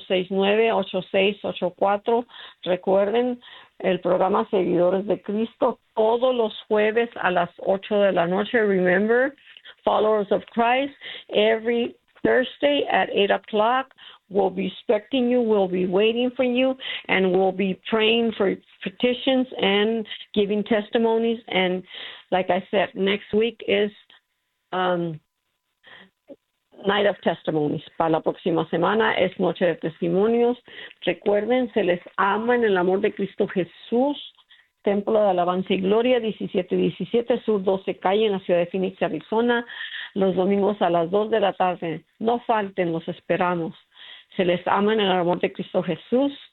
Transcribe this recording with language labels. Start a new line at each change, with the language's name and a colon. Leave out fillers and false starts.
Spanish: 480-869-8684. Recuerden, el programa Seguidores de Cristo, todos los jueves a las 8 de la noche.
English: Remember, Followers of Christ, every Thursday at 8 o'clock, we'll be expecting you, we'll be waiting for you, and we'll be praying for petitions and giving testimonies. And like I said, next week is Night of Testimonies.
Spanish: Para la próxima semana es Noche de Testimonios. Recuerden, se les ama en el amor de Cristo Jesús. Templo de Alabanza y Gloria, 1717 Sur 12 Calle en la ciudad de Phoenix, Arizona. Los domingos a las 2 de la tarde. No falten, los esperamos. Se les ama en el amor de Cristo Jesús.